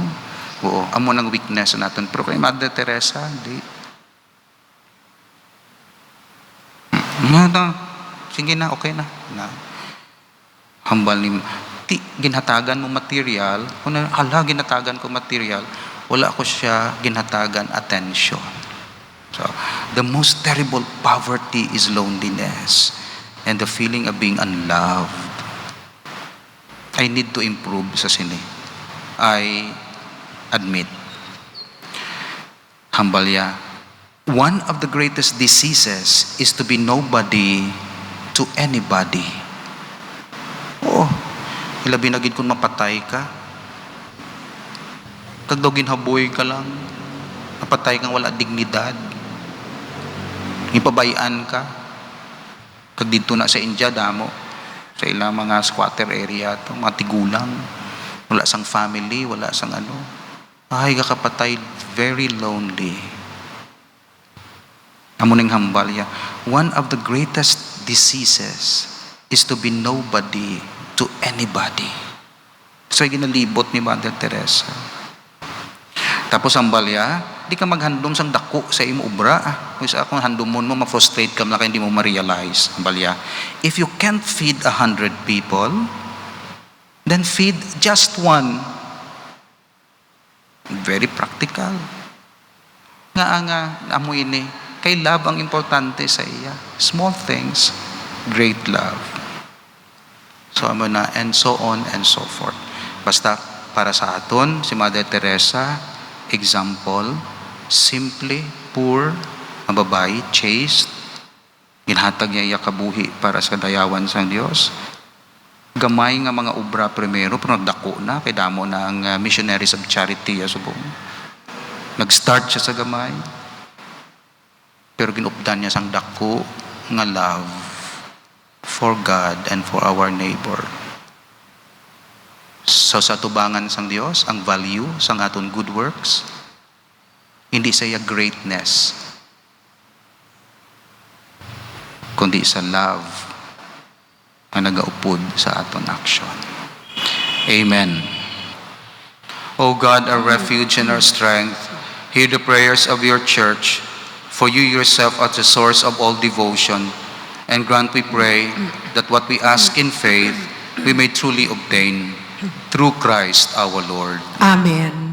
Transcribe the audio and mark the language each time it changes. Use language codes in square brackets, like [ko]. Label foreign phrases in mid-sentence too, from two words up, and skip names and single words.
[hil] Oo, amo ng weakness natin. Pero kay Mother Teresa, di. Sige na, okay na. Hambal ni, ginhatagan mo material, kung ginhatagan ko material, wala ko siya ginhatagan attention. [en] So, the most terrible poverty is loneliness and the feeling of being unloved. I need to improve [hil] sa sini. [en] I admit. [hil] Hambalya, [en] one of the greatest diseases is to be nobody to anybody. [hil] Oh, ilabi na gid kung mapatay ka. Kag daw ginhaboy ka lang. Napatay kang wala dignidad. Ipabayaan ka. Kag dito na sa India, damo. Sa ilang mga [en] squatter area, [hil] to, mga tigulang. Wala sang family, wala sang ano. Ay, kakapatay, [en] very lonely. [hil] Amo ning hambal ya. [en] One of the greatest diseases is to be nobody to anybody. [hil] So, ginalibot ni Mother Teresa. Tapos ang balya, di ka maghandom sang dako sa imo ubra. Kung sa akong handomon mo, ma-frustrate ka lang kaya hindi mo ma-realize. Ang balya, [en] if you can't feed 100 people, then feed just one. Very practical. [hil] Nga, amoy ini. Kay love ang importante sa iya. [en] Small things, great love. [hil] So, amo na, [en] and so on and so forth. [hil] Basta, para sa aton, si Mother Teresa, example, simply, poor, mababay, chaste, ginhatag niya iya kabuhi para sa dayawan sa Dios. Gamay nga mga obra primero, pero nagdako na, kay damo na ang [en] missionaries of charity, [hil] subong. Nag-start siya sa gamay, pero ginupdan niya sang dako nga [en] love for God and for our neighbor. [hil] So sa tubangan sang Dios, ang value sang aton [en] good works, [hil] hindi sa greatness, kundi sa love ang nagaupod sa aton action. [en] Amen. O God, our refuge and our strength, hear the prayers of your church, for you yourself are the source of all devotion, and grant, we pray, that what we ask in faith, we may truly obtain. Through Christ our Lord. Amen.